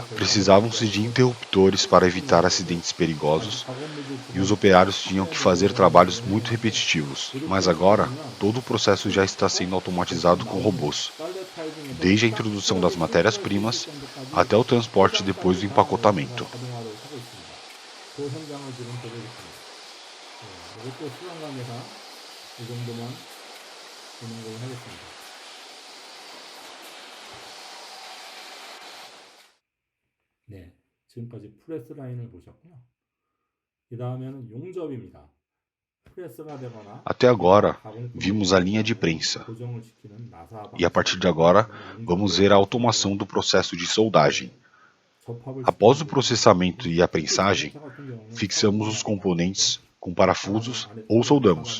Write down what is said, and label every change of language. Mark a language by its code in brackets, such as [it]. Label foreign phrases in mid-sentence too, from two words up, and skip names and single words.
[pt] Precisavam-se de interruptores para evitar acidentes perigosos. E os operários tinham que fazer trabalhos muito repetitivos. Mas agora, todo o processo já está sendo automatizado com robôs. Desde a introdução das matérias-primas até o transporte depois do empacotamento. [ko] 이것도 수상감에서 이 정도만 진행을 하겠습니다. 네, 지금까지 프레스 라인을 보셨고요. 이 다음에는 용접입니다. [pt] Até agora, vimos a linha de prensa. E a partir de agora, vamos ver a automação do processo de soldagem. Após o processamento e a prensagem, fixamos os componentes com parafusos ou soldamos.